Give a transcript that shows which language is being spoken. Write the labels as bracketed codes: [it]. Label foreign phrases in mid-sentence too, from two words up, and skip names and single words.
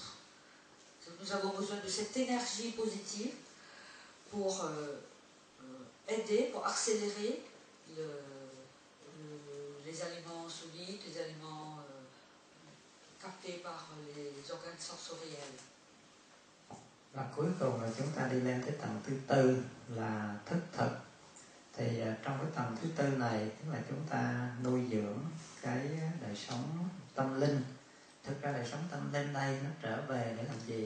[fr] Nous avons besoin de cette énergie positive pour aider, pour accélérer les aliments solides, les aliments captés par les organes sensoriels. [vi] Và cuối cùng là chúng ta đi lên cái tầng thứ tư là thức thực. Thì trong cái tầng thứ tư này tức là chúng ta nuôi dưỡng cái đời sống tâm linh. Thực ra đời sống tâm linh đây nó trở về để làm gì?